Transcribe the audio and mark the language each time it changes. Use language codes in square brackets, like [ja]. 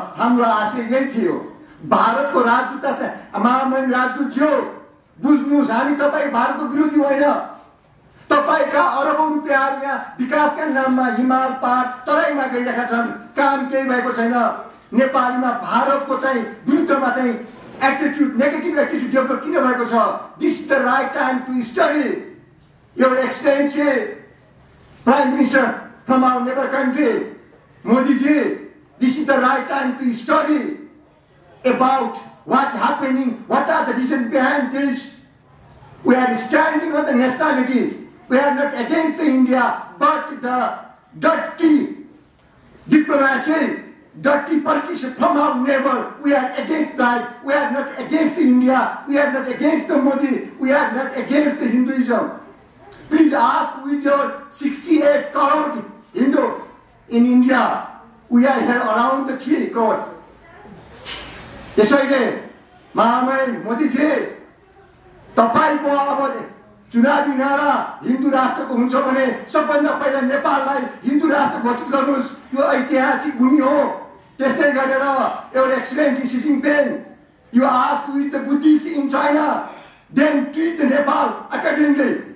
[ne] हाम्रो आशय यही थियो। भारतको राजदूत महामहिम राजदूत जो बुझ्नुहोस्, हामी तपाईँ भारतको विरोधी होइन। तपाईँका अरबौं रुपियाँहरू यहाँ विकासका नाममा हिमाल पहाड तराईमा गइरहेका छन्, काम केही भएको छैन। नेपालीमा भारतको चाहिँ विरुद्धमा चाहिँ एटिट्युड, नेगेटिभ एटिट्युड डेभलप किन भएको छ? [en] This is the right time to study. Your excellency prime minister from our neighbour country Modiji, this is the right time to study about what happening, what are the reasons behind this. We are standing on the nationality. We are not against the India, but the dirty diplomacy, dirty politics from our neighbor. We are against that. We are not against India. We are not against the Modi. We are not against the Hinduism. Please ask with your 68 crore Hindu in India. We are here around the 3 crore. [ne] त्यसैले महामहिम मोदीजी, तपाईँको अब चुनावी नारा हिन्दू राष्ट्रको हुन्छ भने सबभन्दा पहिला नेपाललाई हिन्दू राष्ट्र घोषित गर्नुहोस्। यो ऐतिहासिक भूमि हो। त्यस्तै गरेर एउटा [en] Excellency Xi Jinping, you ask with the Buddhist in China, then treat the Nepal accordingly.